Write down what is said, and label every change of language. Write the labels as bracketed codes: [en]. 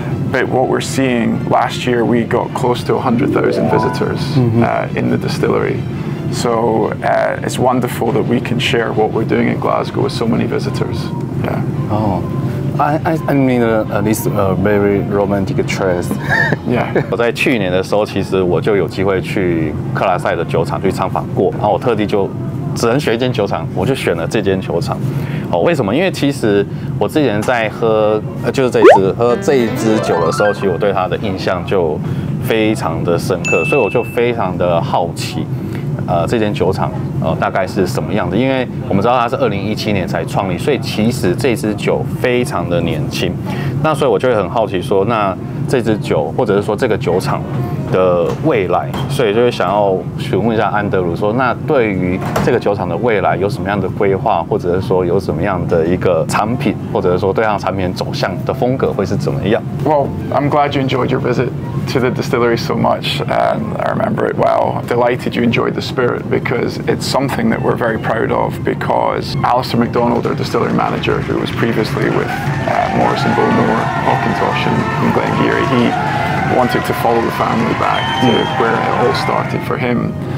[en] But what we're seeing, last year we got close to 100,000 visitors in the distillery. So it's wonderful that we can share what we're doing in Glasgow with so many visitors. Yeah. Oh. I mean, this very romantic choice. Yeah. [zh] 我在去年的时候，其实我就有机会去克莱赛的酒厂去参访过，然后我特地就只能选一间酒厂，我就选了这间酒厂。哦，为什么？因为其实我之前在喝就是这一支酒的时候，其实我对它的印象就非常的深刻，所以我就非常的好奇。这间酒厂大概是什么样的？因为我们知道它是2017年才创立，所以其实这支酒非常的年轻。那所以我就会很好奇说，那这支酒或者是说这个酒厂的未来，所以就会想要询问一下安德鲁说，那对于这个酒厂的未来有什么样的规划，或者是说有什么样的一个产品，或者是说对它产品走向的风格会是怎么样？ [en] Well, I'm glad you enjoyed your visit to the distillery so much. I remember it well. Delighted you enjoyed the spirit, because it's something that we're very proud of, because Alistair MacDonald, our distillery manager, who was previously with Morrison, Hawkintosh and Glengarry, he wanted to follow the family back to where it all started for him.